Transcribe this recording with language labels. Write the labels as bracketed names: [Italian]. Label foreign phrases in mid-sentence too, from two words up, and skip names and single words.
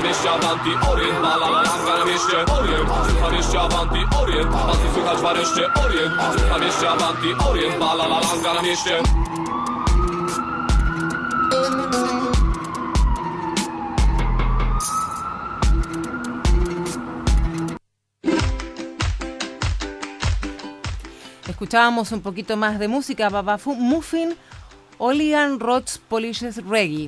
[Polish] mieście Avanti Orient, balalanga na mieście Orient, na mieście Avanti Orient, pasy słychać w areszcie Orient, na mieście Avanti Orient, balalanga na mieście. [Spanish] Escuchábamos un poquito más de música, Baba Muffin, Hooligan Roots Polishes Reggae.